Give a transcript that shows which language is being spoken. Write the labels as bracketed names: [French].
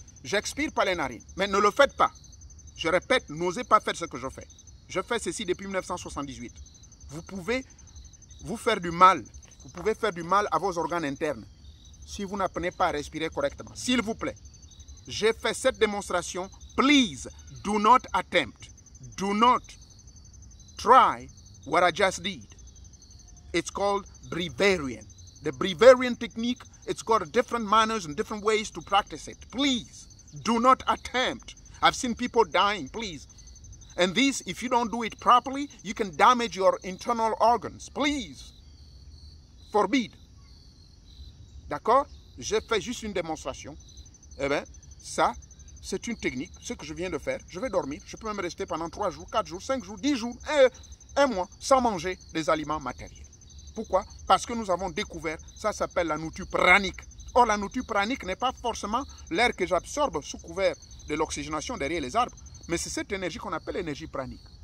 [French] J'expire par les narines. Mais ne le faites pas. Je répète, n'osez pas faire ce que je fais. Je fais ceci depuis 1978. Vous pouvez vous faire du mal. Vous pouvez faire du mal à vos organes internes si vous n'apprenez pas à respirer correctement. S'il vous plaît, j'ai fait cette démonstration. [English] Please, do not attempt. Do not try what I just did. It's called Brevarian. The Brevarian technique, it's got different manners and different ways to practice it. Please, do not attempt. I've seen people dying, please. And this, if you don't do it properly, you can damage your internal organs. Please. Forbid. [French] D'accord? J'ai fait juste une démonstration. Eh bien, ça, c'est une technique. Ce que je viens de faire, je vais dormir. Je peux même rester pendant 3 jours, 4 jours, 5 jours, 10 jours, un mois, sans manger des aliments matériels. Pourquoi? Parce que nous avons découvert, ça s'appelle la nourriture pranique. Or, la nourriture pranique n'est pas forcément l'air que j'absorbe sous couvert de l'oxygénation derrière les arbres, mais c'est cette énergie qu'on appelle l'énergie pranique.